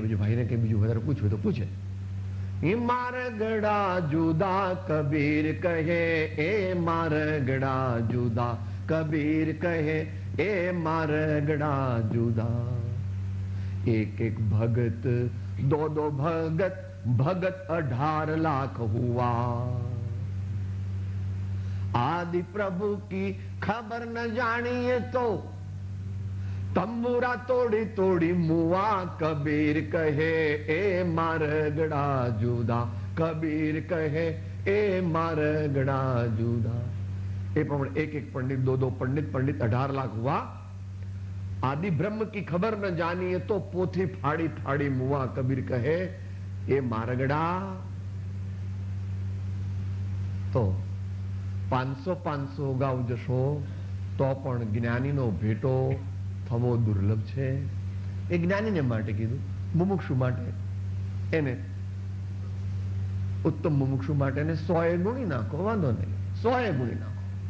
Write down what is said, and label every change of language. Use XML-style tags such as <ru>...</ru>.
<gu>બીજું ભાઈને કંઈ બીજું વધારે પૂછવું તો પૂછે. મારગડા જુદા કબીર કહે, એ મારગડા જુદા કબીર કહે, એ મારગડા જુદા.</gu> <hi>એક એક ભગત દો દો ભગત, भगत 18 लाख हुआ. आदि प्रभु की खबर न जानिए तो तंबूरा तोड़ी तोड़ी मुआ.</hi> <gu>कबीर कहे ए मारगड़ा जुदा, कबीर कहे ए मारगड़ा जुदा.</gu> <hi>એ પ્રમાણે એક એક પંડિત, દો પંડિત, 18 લાખ હુઆ. આદિ બ્રહ્મ की खबर न जानिए तो पोथी फाड़ी फाड़ी मुआ.</hi> <gu>कबीर कहे એ મારગડા. તો 500 ગાઉ જશો તો પણ જ્ઞાનીનો ભેટો થવો દુર્લભ છે. એ જ્ઞાનીને માટે કીધું, મુમુક્ષુ માટે એને ઉત્તમ મુમુક્ષુ માટે એને 100 ગુણી નાખો, વાંધો નહીં, 100 ગુણી નાખો.</gu>